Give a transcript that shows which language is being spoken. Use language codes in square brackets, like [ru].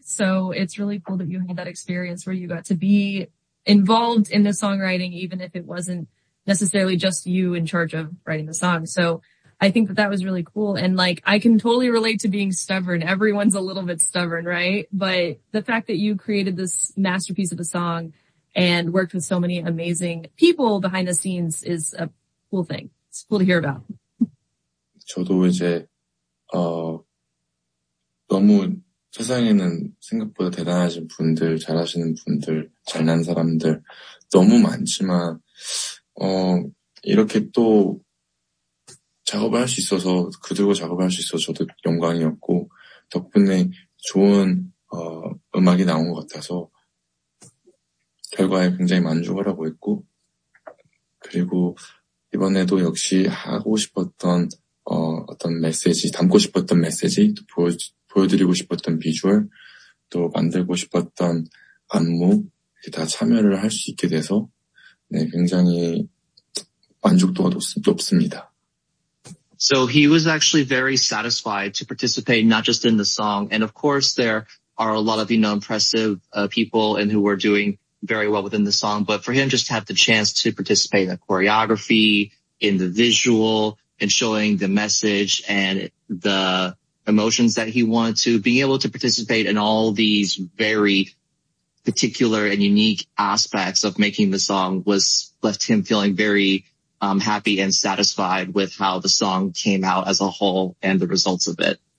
[en] So it's really cool that you had that experience where you got to be involved in the songwriting, even if it wasn't necessarily just you in charge of writing the song. So I think that was really cool. And like, I can totally relate to being stubborn. Everyone's a little bit stubborn, right? But the fact that you created this masterpiece of a song and worked with so many amazing people behind the scenes is a cool thing. It's cool to hear about. [ko] 저도 이제 너무 세상에는 생각보다 대단하신 분들, 잘하시는 분들, 잘난 사람들 너무 많지만 이렇게 또 작업을 할 수 있어서 그들과 작업할 수 있어서 저도 영광이었고 덕분에 좋은 음악이 나온 것 같아서 결과에 굉장히 만족을 하고 있고 그리고 이번에도 역시 하고 싶었던 어떤 메시지, 담고 싶었던 메시지, 또 보여드리고 싶었던 비주얼, 또 만들고 싶었던 안무, 이렇게 다 참여를 할 수 있게 돼서, 네, 굉장히 만족도가 높습니다. [en] So he was actually very satisfied to participate not just in the song. And of course, there are a lot of, you know, impressive people and who were doing very well within the song. But for him just to have the chance to participate in the choreography, in the visual, and showing the message and the emotions that he wanted to, being able to participate in all these very particular and unique aspects of making the song was left him feeling very happy and satisfied with how the song came out as a whole and the results of it.